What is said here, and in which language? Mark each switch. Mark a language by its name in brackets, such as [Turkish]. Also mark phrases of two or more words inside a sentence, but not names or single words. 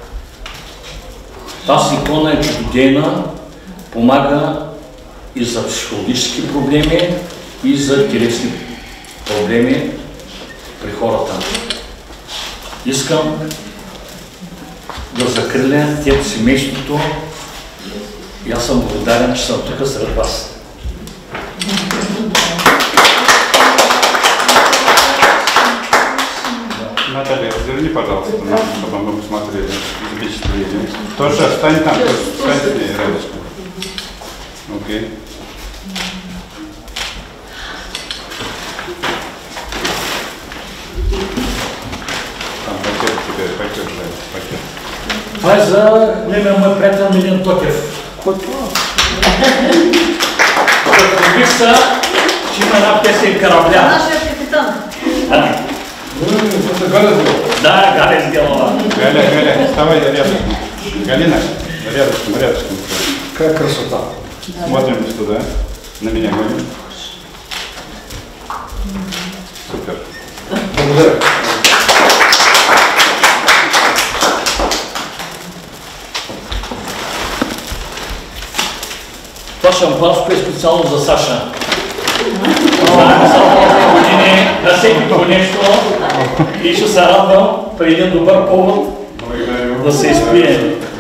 [Bulgarian] Тази икона е чудодейна, помага и за психологически проблеми, и за телесни проблеми при хората. Искам да закриля тях семейството и аз съм благодарен, че съм тук сред вас. [Russian] Наталья, разверни, пожалуйста, чтобы мы посмотрели, запечатлели. Тоже встань там, встань с ней рядышком. Окей. Там пакет тебе, пакет. [Bulgarian] Това е за големия мой приятел Милен Тотев. Вижте, че има една песен Карабля. Нашия капитан. [Russian] Да, Галя сделала. Галя, вставай рядышком. Галина, рядышком. Какая красота. Смотрим туда, на меня глядим. Супер. Благодарю. [Bulgarian] Това шампанско е специално за Саша. Знаем за тези години да всеки по нещо и ще се радвам при един добър повод да се изпие.